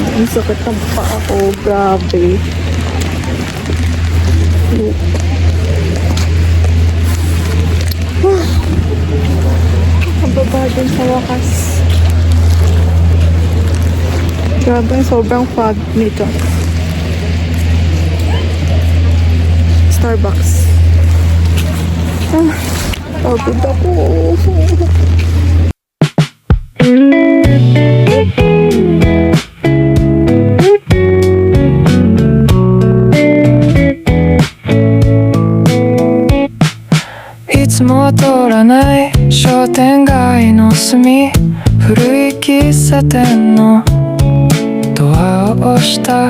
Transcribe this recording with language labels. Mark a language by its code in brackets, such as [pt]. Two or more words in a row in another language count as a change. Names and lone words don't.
[tl] Ang sakit ng paa ko. Grabe. Pababa din sa wakas. Grabe, sobrang fog nito. Starbucks. Pagod ako. [ja] いつもは通らない商店街の隅、古い喫茶店のドアを押した。